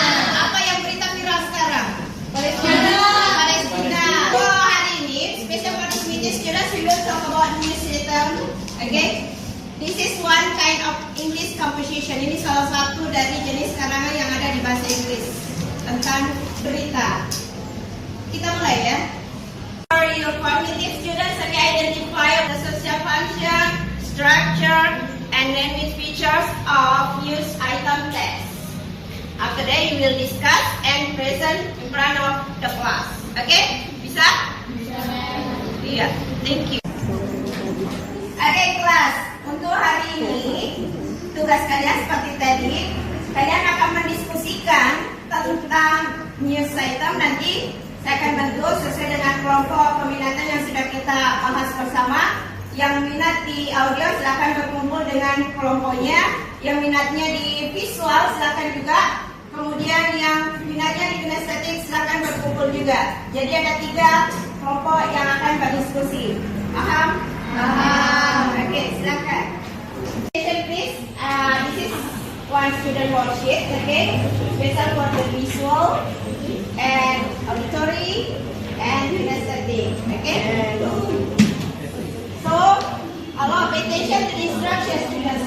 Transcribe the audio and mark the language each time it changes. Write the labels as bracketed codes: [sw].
[id] Apa yang berita viral sekarang? Palestina. Oh, hari ini, [en] special for this meeting students, we will talk about news item. Okay? This is one kind of English composition. [id] Ini salah satu dari jenis karangan yang ada di bahasa Inggris tentang berita. Kita mulai ya. [en] For your cognitive students, identify the social function, structure, and language features of news item text. After that, you will discuss and present in front of the class. Okay? [id] Bisa? Iya. [en] Thank you. [id] Oke, kelas. Untuk hari ini, tugas kalian seperti tadi, kalian akan mendiskusikan tentang news item. Nanti saya akan bantu sesuai dengan kelompok peminatan yang sudah kita bahas bersama. Yang minat di audio silakan berkumpul dengan kelompoknya. Yang minatnya di visual silakan juga. Kemudian yang minatnya di kinestetik silakan berkumpul juga. Jadi ada 3 kelompok yang akan berdiskusi. Paham? Paham. Oke, silakan. [en] Please, this is one student worksheet. Okay, special for the visual and auditory and kinesthetic. Okay. So, allow pay attention to the instructions, students.